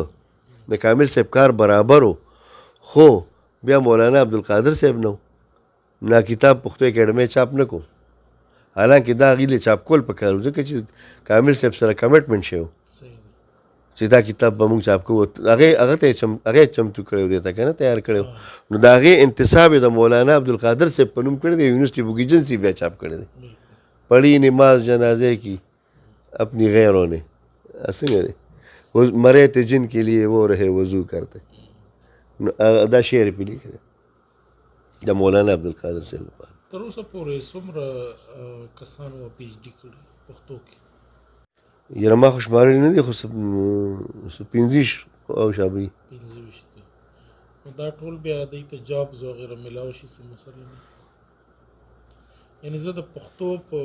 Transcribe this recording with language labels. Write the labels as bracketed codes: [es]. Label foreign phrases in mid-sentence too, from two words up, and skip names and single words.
[ps] د کامل صاحب کار برابر و خو بیا مولانا عبدالقادر صاحب نه نا کتاب پښتو اکیډمۍ چاپ نه کو حالانکه دا هغې له چاپ کول پکار و ځکه چې کامل صاحب سره کمټمنټ شوی چې دا کتاب به موږ چاپ کوو هغه ته هغه چمتو کړی و دې ته که نه تیار کړی نو د هغې انتصاب یې د مولانا عبدالقادر صاحب په نوم کړی دی یونیورسټي بک ایجنسي بیا چاپ کړی دی [ur] پڑھی نماز جنازے کی اپنی غیروں نے [ps] څنګه دی [ur] مرے تھے جن کے لیے وہ رہے وضو کرتے [ps] نو دا شعر یې پې لیکلی د مولانا عبدالقادر صاحب لپاره تر اوسه پورې څومره کسانو پی ایچ ډي کړي پښتو کې یاره ما خو شمارلی نه دي خو 15 او شابه 15 نو دا ټول بیا دوی ته جابز وغیره میلاو شي څه مسله نه یعنې زه د پښتو په